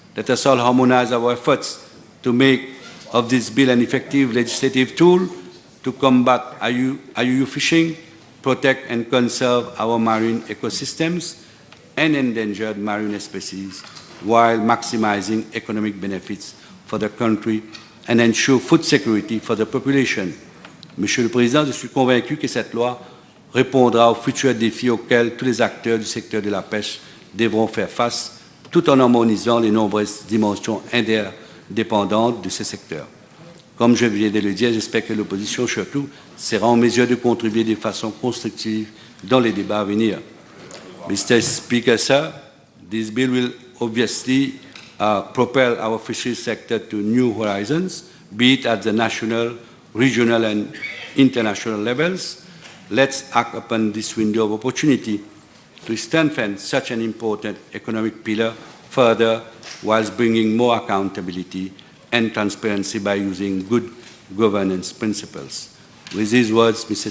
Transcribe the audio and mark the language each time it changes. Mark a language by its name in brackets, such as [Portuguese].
[English] Let us all harmonize our efforts to make of this bill an effective legislative tool to combat IUU fishing, protect and conserve our marine ecosystems and endangered marine species, while maximizing economic benefits for the country and ensure food security for the population. [French] Monsieur le Président, je suis convaincu que cette loi répondra aux futurs défis auxquels tous les acteurs du secteur de la pêche devront faire face, tout en harmonisant les nombreuses dimensions interdépendantes de ce secteur. Comme je viens de le dire, j'espère que l'opposition, surtout, sera en mesure de contribuer de façon constructive dans les débats à venir. [English] Mr. Speaker, sir, this bill will obviously propel our fisheries sector to new horizons, be it at the national, regional, and international levels. Let's act upon this window of opportunity to strengthen such an important economic pillar further, whilst bringing more accountability and transparency by using good governance principles. With these words, Mr.